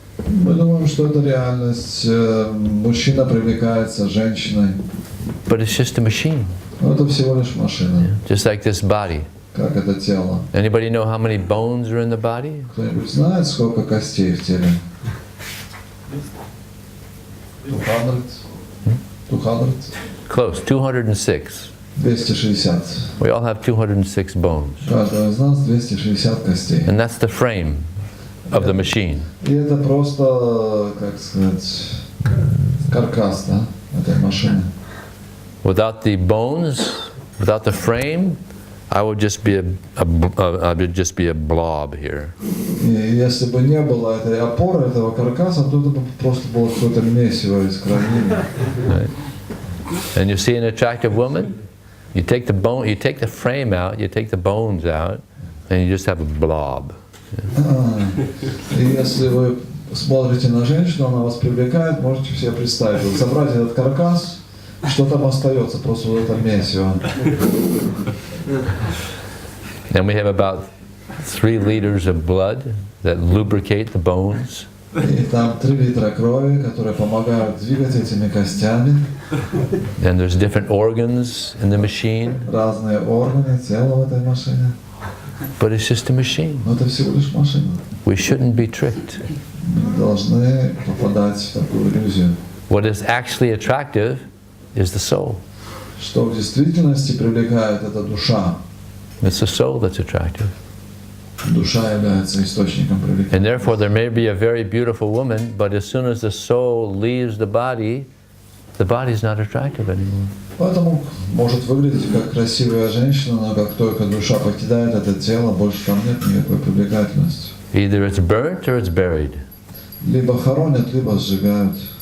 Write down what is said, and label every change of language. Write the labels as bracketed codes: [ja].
[ru] Мы думаем, что это реальность. Мужчина привлекается женщиной. [en] But it's just a machine. [ru] Но это всего лишь машина. [en] Just like this body. [ru] Как это тело. [en] Anybody know how many bones are in the body? [ru] Кто-нибудь знает, сколько костей в теле? [en] 200? Close, 206. 260. We all have 206 bones. [ru] Каждого из нас 260 костей. [en] And that's the frame of the machine. [ru] И это просто, как сказать, каркас, да, этой машины. [en] Without the bones, without the frame, I would just be a blob here. [ru] И если бы не было этой опоры, этого каркаса, то это бы просто было какое-то месиво из крови. [en] Right. And you see an attractive woman, you take the bone, you take the frame out, you take the bones out, and you just have a blob. [ru] И если вы смотрите на женщину, она вас привлекает, можете себе представить, вот забрать этот каркас, что там остается, просто вот это месиво. [en] And we have about 3 liters of blood that lubricate the bones. [ru] И там 3 литра крови, которые помогают двигать этими костями. [en] And there's different organs in the machine. [ru] Разные органы тела в этой машине. [en] But it's just a machine. [ru] Но это всего лишь машина. [en] We shouldn't be tricked. [ru] Мы должны попадать в такую иллюзию. [en] What is actually attractive is the soul. [ru] Что в действительности привлекает, это душа. [en] It's the soul that's attractive. [ru] Душа является источником привлечения. [en] And therefore there may be a very beautiful woman, but as soon as the soul leaves the body, the body is not attractive anymore. [ru] Поэтому может выглядеть как красивая женщина, но как только душа покидает это тело, больше там нет никакой привлекательности. [en] Either it's burnt or it's buried. [ru] Либо хоронят, либо сжигают.